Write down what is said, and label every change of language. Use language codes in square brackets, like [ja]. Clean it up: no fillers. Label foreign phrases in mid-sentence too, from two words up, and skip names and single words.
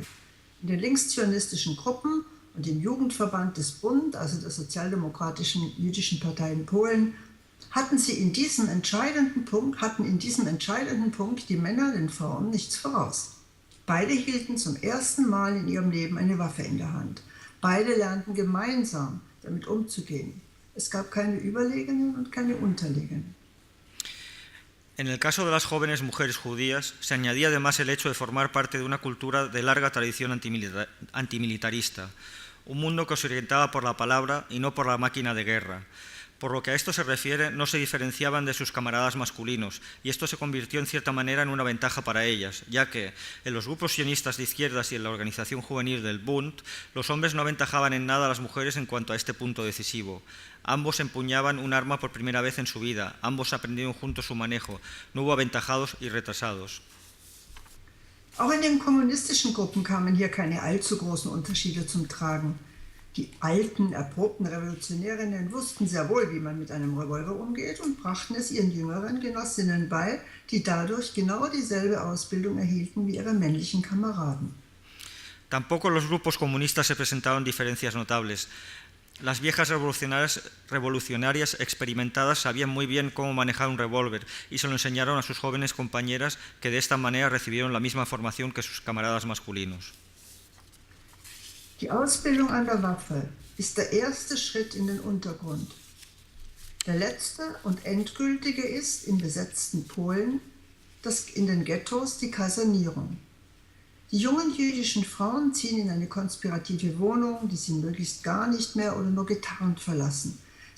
[de] In den linkszionistischen Gruppen und im Jugendverband des Bund, also der Sozialdemokratischen Jüdischen Partei in Polen, hatten in diesem entscheidenden Punkt die Männer den Frauen nichts voraus. Beide hielten zum ersten Mal in ihrem Leben eine Waffe in der Hand. Beide lernten gemeinsam damit umzugehen. Es gab keine Überlegenen und keine Unterlegenen. [es] En el caso de las jóvenes mujeres judías, se añadía además el hecho de formar parte de una cultura de larga tradición antimilitarista, un mundo que se orientaba por la palabra y no por la máquina de guerra. Por lo que a esto se refiere, no se diferenciaban de sus camaradas masculinos, y esto se convirtió en cierta manera en una ventaja para ellas, ya que en los grupos sionistas de izquierdas y en la organización juvenil del Bund, los hombres no aventajaban en nada a las mujeres en cuanto a este punto decisivo. Ambos empuñaban un arma por primera vez en su vida, ambos aprendieron juntos su manejo, no hubo aventajados y retrasados. [de] Auch in den kommunistischen Gruppen kamen hier keine allzu großen Unterschiede zum Tragen. Die alten, erprobten Revolutionärinnen wussten sehr wohl, wie man mit einem Revolver umgeht und brachten es ihren jüngeren Genossinnen bei, die dadurch genau dieselbe Ausbildung erhielten wie ihre männlichen Kameraden. [es] Tampoco los grupos comunistas se presentaron diferencias notables. Las viejas revolucionarias experimentadas sabían muy bien cómo manejar un revólver y se lo enseñaron a sus jóvenes compañeras que de esta manera recibieron la misma formación que sus camaradas masculinos. [de] Die Ausbildung an der Waffe ist der erste Schritt in den Untergrund. Der letzte und endgültige ist im besetzten Polen in den Ghettos die Kasernierung. Die jungen jüdischen Frauen ziehen in eine konspirative Wohnung, die sie möglichst gar nicht mehr oder nur getarnt verlassen.